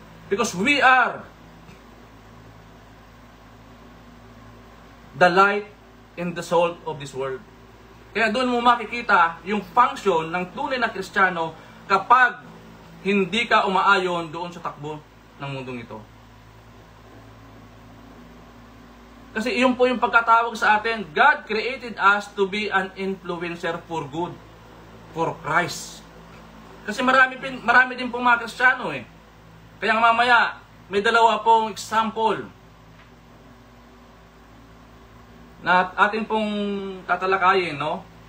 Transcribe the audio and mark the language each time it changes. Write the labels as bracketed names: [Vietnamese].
[English] Because we are the light and the salt of this world. [Filipino] Kaya doon mo makikita yung function ng tunay na Kristiyano kapag hindi ka umaayon doon sa takbo ng mundong ito. Kasi iyon po yung pagkatawag sa atin. [English] God created us to be an influencer for good, for Christ. [Filipino] Kasi marami din pong mga Kristiyano eh. Kaya mamaya, may dalawa pong example na atin pong tatalakayin, no?